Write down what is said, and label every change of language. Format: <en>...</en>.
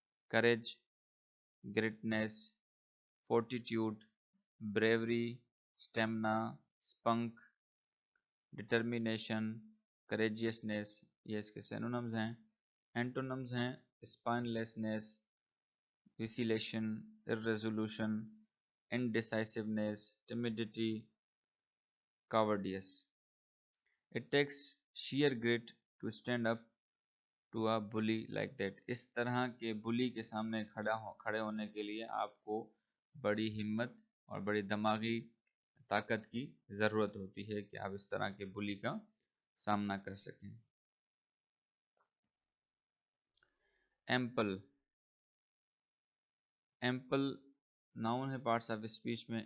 <en>Courage grittiness fortitude bravery stamina spunk determination courageousness یہ اس کے سینونمز ہیں. اینٹونمز ہیں spinelessness vacillation irresolution indecisiveness timidity cowardice. It takes sheer grit to stand up to a bully like that.</en> <ur>اس طرح کے بلی کے سامنے کھڑے ہونے کے لیے آپ کو بڑی ہمت اور بڑی دماغی طاقت کی ضرورت ہوتی ہے کہ آپ اس طرح کے بلی کا سامنا کر سکیں.</ur> <en>Ample ample noun ہے parts of speech میں.</en>